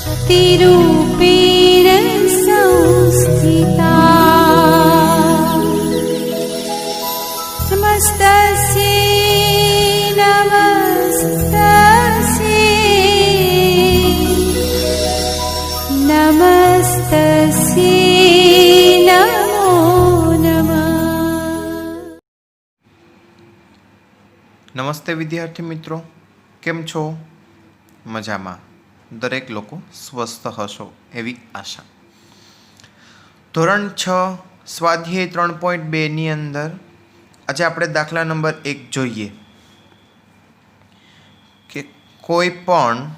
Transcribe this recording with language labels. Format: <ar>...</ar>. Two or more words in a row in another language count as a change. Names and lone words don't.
<sa>शक्तिरूपेण संस्थिता नमस्तस्यै नमस्तस्यै नमो नमः।</sa> <gu>નમસ્તે વિદ્યાર્થી મિત્રો, કેમ છો? મજામાં? દરેક લોકો સ્વસ્થ હશો એવી આશા। ધોરણ 6 સ્વાધ્યાય 3.2 ની અંદર આજે આપણે દાખલા નંબર 1 જોઈએ કે કોઈ પણ</gu>